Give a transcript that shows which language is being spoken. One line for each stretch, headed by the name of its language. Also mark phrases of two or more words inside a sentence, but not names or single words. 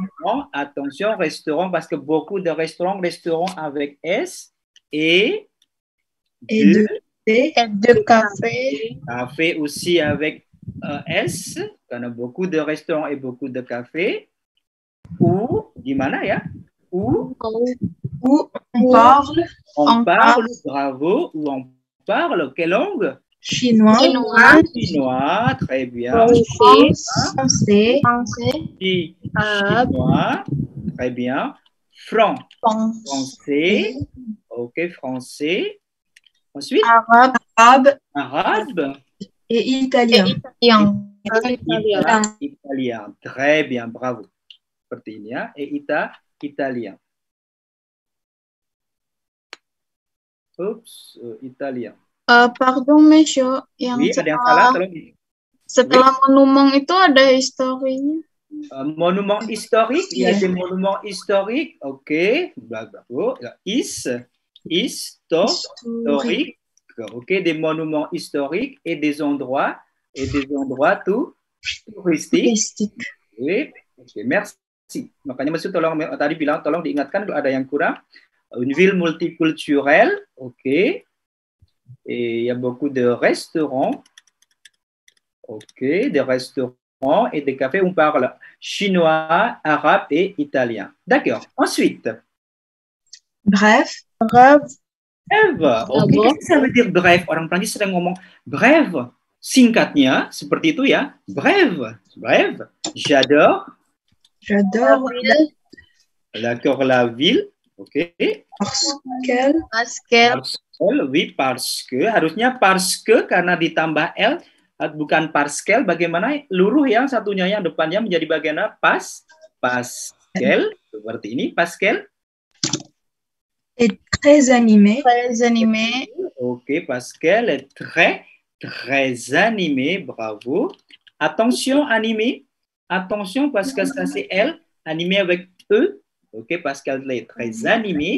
French: Attention, restaurant, parce que beaucoup de restaurants avec S et Et de de thé. Et de café. café aussi avec S, karena beaucoup de restaurants et beaucoup de cafés. Ou,
Indonesian: gimana ya?
French: Ou Où on parle on parle, bravo, ou on parle, quelle langue? chinois, Chinois, très bien. français, Chinois, très bien. Français, ok, français. Ensuite, arabe et italien. italien. Très bien, bravo.
Indonesian: Seperti ini ya,
French: et italien. Oops, italien. Pardon, Monsieur,
Indonesian: yang Oui, ada yang salah, tolong. setelah monument itu ada historinya.
French: Monument historique, il y a des monuments historiques, ok, bravo. Historique, ok, des monuments historiques et des endroits touristiques. Oui, ok, merci.
Indonesian: Makanya Mas tolong tadi bilang tolong diingatkan kalau ada yang kurang.
French: Une ville multiculturelle, ok. Et il y a beaucoup de restaurants, ok, des restaurants et des cafés où on parle chinois, arabe et italien. D'accord. Ensuite. Bref. Ok, qu'est-ce que ça veut dire bref?
Indonesian: Orang Prancis sering ngomong bref. Singkatnya seperti itu ya.
French: Bref. J'adore. D'accord, la ville. Ok. Parce
Indonesian: que harusnya
French: parce que
Indonesian: karena ditambah L bukan Pascal. Bagaimana luruh yang satunya yang depannya menjadi bagian Pascal seperti ini.
French: Pascal est très animé. Ok, Pascal est très animé. Bravo. Attention, animé. Attention parce que ça c'est L animé avec E. Ok, Pascal est très animé.